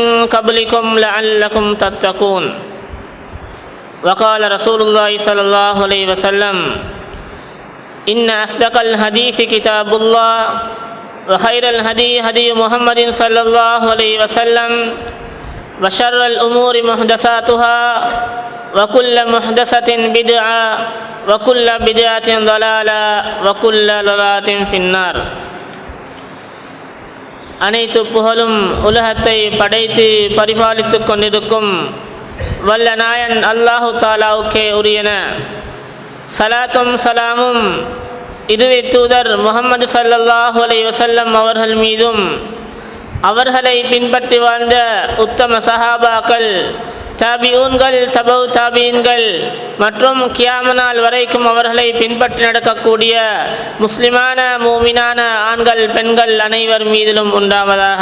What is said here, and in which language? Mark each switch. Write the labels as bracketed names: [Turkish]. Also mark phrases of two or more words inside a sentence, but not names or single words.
[Arabic] قبلكم لعلكم تتقون وقال رسول الله صلى الله عليه وسلم إن أصدق الحديث كتاب الله وخير الهدي هدي محمد صلى الله عليه وسلم وشر الأمور محدثاتها وكل محدثة بدعة وكل بدعة ضلالة وكل ضلالة في النار. [Tamil] அனைத்து புகழும் உலகத்தை படைத்து பரிபாலித்து கொண்டிருக்கும் வல்ல நாயன் அல்லாஹு தாலாவுக்கே உரியன. சலாத்தும் சலாமும் இறுதி தூதர் முஹம்மது [Arabic] صلى الله عليه وسلم [Tamil] அவர்கள் மீதும் அவர்களை பின்பற்றி வாழ்ந்த உத்தம சஹாபாக்கள், தாபிஊன்கள், தபவு தாபீன்கள் மற்றும் கியாமத் நாள் வரைக்கும் அவர்களை பின்பற்றி நடக்கக்கூடிய முஸ்லிமான மூமினான ஆண்கள் பெண்கள் அனைவர் மீதிலும் உண்டாவதாக.